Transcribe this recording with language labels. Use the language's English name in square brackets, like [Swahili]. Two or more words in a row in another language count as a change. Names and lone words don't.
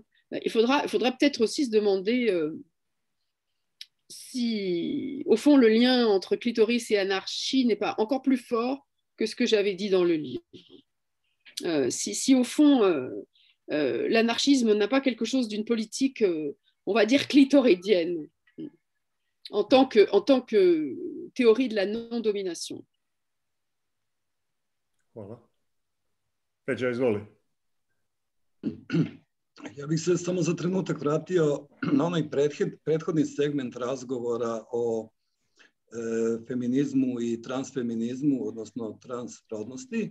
[French] Il faudra peut-être aussi se demander si, au fond, le lien entre clitoris et anarchie n'est pas encore plus fort que ce que j'avais dit dans le livre. Si au fond, l'anarchisme n'a pas quelque chose d'une politique, on va dire, clitoridienne, en tant que théorie de la non-domination. [Croatian] Hvala. Peđa, izvoli. [Serbian] Ja bih se samo za trenutak vratio na onaj prethodni segment razgovora o feminizmu i transfeminizmu, odnosno transrodnosti.